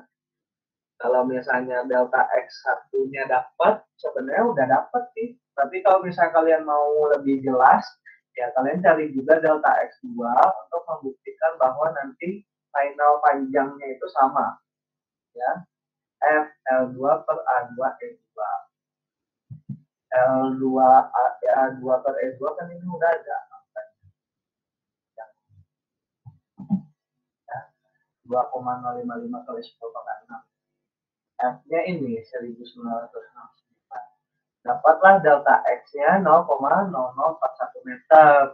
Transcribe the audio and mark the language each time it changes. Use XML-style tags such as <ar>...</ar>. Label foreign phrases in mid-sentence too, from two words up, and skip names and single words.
<id>Kalau misalnya delta X1-nya dapat, sebenarnya udah dapat sih. Tapi kalau misalnya kalian mau lebih jelas, ya kalian cari juga delta X2 untuk membuktikan bahwa nanti final panjangnya itu sama. Ya, F L2 per A2 E2. L2 A2 per E2 kan ini udah ada. Ya, 2,055 kali 10 pangkat 6. F-nya ini 1964. Dapatlah delta X-nya 0,0041 meter.</id>